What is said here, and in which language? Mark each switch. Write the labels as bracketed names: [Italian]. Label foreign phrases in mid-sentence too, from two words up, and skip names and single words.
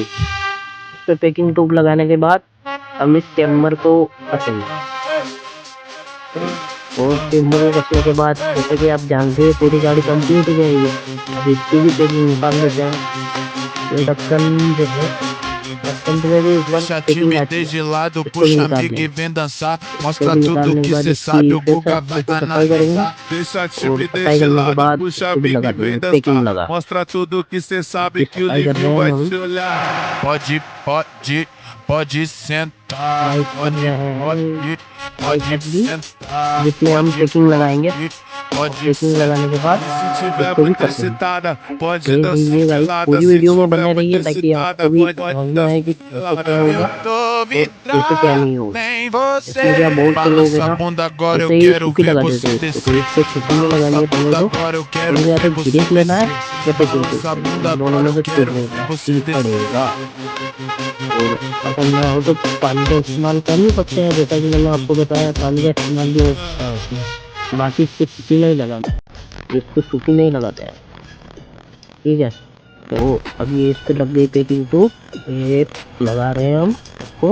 [Hindi] इस पर [English] packing tube [Hindi] लगाने के बाद हम इस चेम्बर को कसेंगे, और चेम्बर को कसने के बाद जैसे कि आप जानते हैं पूरी गाड़ी कंप्लीट हो जाएगी। अब इसकी भी पैकिंग निकाल देते हैं। ये ढक्कन जो है टेम्परेरी इस बार [Portuguese] Deixa a [Hindi] पैकिंग आती [Portuguese] timidez [Hindi] है, [Portuguese] de lado, [Hindi] इसको भी [Portuguese] puxa [Hindi] निकाल [Portuguese] amigo e [Hindi] लेंगे। [Portuguese] vem dançar. [Hindi] इसको [Portuguese] Mostra [Hindi] भी [Portuguese] tudo [Hindi] निकालने के [Portuguese] que [Hindi] बाद [Portuguese] cê [Hindi] इसकी [Portuguese] sabe, o [Hindi] फिर से [Portuguese] Guga vai [Hindi] इसको सफाई करेंगे [Portuguese] analisar. Deixa a [Hindi] और [Portuguese] timidez [Hindi] सफाई [Portuguese] de [Hindi] करने के [Portuguese] lado, [Hindi] बाद [Portuguese] puxa [Hindi] इसको भी [Portuguese] amigo [Hindi] लगा [Portuguese] e [Hindi] देंगे, [Portuguese] vem [Hindi] पैकिंग [Portuguese] dançar. [Hindi] लगा। [Portuguese] Mostra tudo que cê sabe [Hindi] इसकी [Portuguese] que o [Hindi] सफाई कर रहे [Portuguese] Livinho [Hindi] हैं [Portuguese] vai [Hindi] हम, [Portuguese] te olhar. Pode sentar. [Hindi] सफाई कर रहे हैं साइड [Portuguese] Pode [Hindi] तक भी, [Portuguese] sentar. [Hindi] जिसमें हम पैकिंग लगाएंगे। और [Portuguese] Pode [Hindi] पैकिंग लगाने के बाद [Portuguese] sentar. Se tiver [Hindi] इसको भी [Portuguese] muito [Hindi] कसेंगे। [Portuguese] excitada, pode [Hindi] देख [Portuguese] dançar [Hindi] लीजिए गाइस, [Portuguese] pelada. [Hindi] पूरी [Portuguese] Se [Hindi] वीडियो में [Portuguese] tiver [Hindi] बने [Portuguese] muito [Hindi] रहिए ताकि आपको [Portuguese] excitada, [Hindi] भी [Portuguese] pode [Hindi] समझना [Portuguese] dançar [Hindi] है कि कैसे क्या [Portuguese] pelada. [Hindi] होगा [Portuguese] Eu tô [Hindi] और कैसे क्या [Portuguese] vidrado [Hindi] नहीं होगा। [Portuguese] em [Hindi] इसमें क्या [Portuguese] você. [Hindi] बहुत से लोग हैं [Portuguese] Balança a [Hindi] ना, [Portuguese] bunda agora, eu [Hindi] ऐसे ही [Portuguese] quero [Hindi] सूखी [Portuguese] ver [Hindi] लगा देते [Portuguese] você [Hindi] हैं इसको, तो [Portuguese] descer. [Hindi] इसको सूखी में [Portuguese] Balança [Hindi] लगानी [Portuguese] a [Hindi] है पहले [Portuguese] bunda [Hindi] तो। [Portuguese] agora, eu quero [Hindi] हमको या तो [Portuguese] ver você [Hindi] ग्रीस लेना है [Portuguese] descer. [Hindi] या [English] packing tool, [Portuguese] Balança a bunda [Hindi] दोनों [Portuguese] agora, [Hindi] में [Portuguese] eu [Hindi] से चूज [Portuguese] quero [Hindi] लेना [Portuguese] ver [Hindi] है [Portuguese] você [Hindi] कि [Portuguese] descer. [Hindi] पड़ेगा। और अपन ना हो तो पानी का इस्तेमाल कर नहीं सकते हैं, जैसा कि मैंने आपको बताया पानी का इस्तेमाल भी होता है उसमें। बाकी इसको सूखी नहीं लगाना, इसको सूखी नहीं लगाते हैं, ठीक है। तो अभी इस पे लग गई पैकिंग, तो ये लगा रहे हैं हम इसको।